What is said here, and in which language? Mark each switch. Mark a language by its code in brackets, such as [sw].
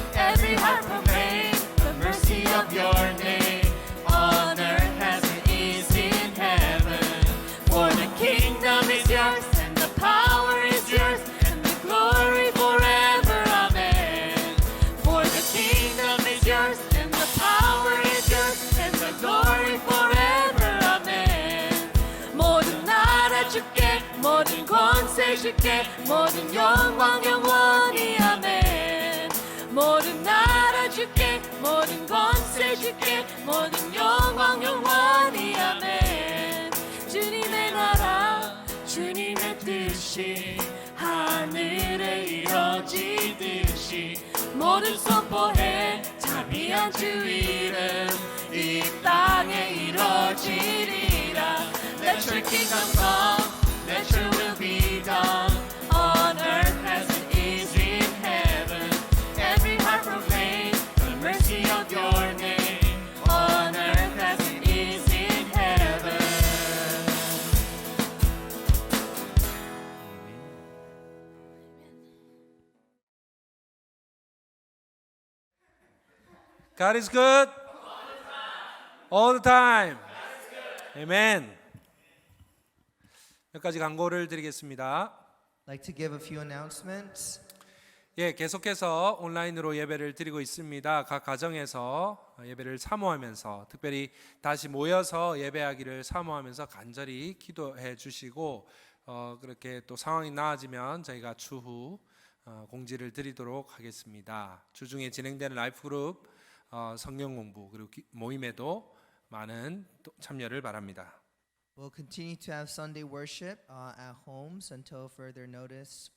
[en] Every heart proclaim the mercy of your name on earth as it is in heaven. For the kingdom is yours and the power is yours and the glory forever. Amen. For the kingdom is yours and the power is yours and the glory forever. Amen. [ko] 모든 나라 주께 모든 권세 주께 모든 영광 영원히. 아멘. 모든 나라 주께 모든 권세 주께 모든 영광 영원히. 아멘. 주님의 나라 주님의 뜻이 하늘에 이루어지듯이 모든 선포해 자비한 주 이름 이 땅에 이루어지리라. [en] Let your kingdom come, let your will be done on earth as it is in heaven. Every heart proclaim the mercy of your name on earth as it is in heaven. God is good all the time. Amen. [ko] 몇 가지 광고를 드리겠습니다. [en] I'd like to give a few announcements. [ko] 예, 계속해서 온라인으로 예배를 드리고 있습니다. 각 가정에서 예배를 사모하면서 특별히 다시 모여서 예배하기를 사모하면서 간절히 기도해 주시고 그렇게 또 상황이 나아지면 저희가 추후 공지를 드리도록 하겠습니다. 주중에 진행되는 라이프 그룹 성경 공부 그리고 모임에도 많은 참여를 바랍니다. [en] We'll continue to have Sunday worship at homes until further notice.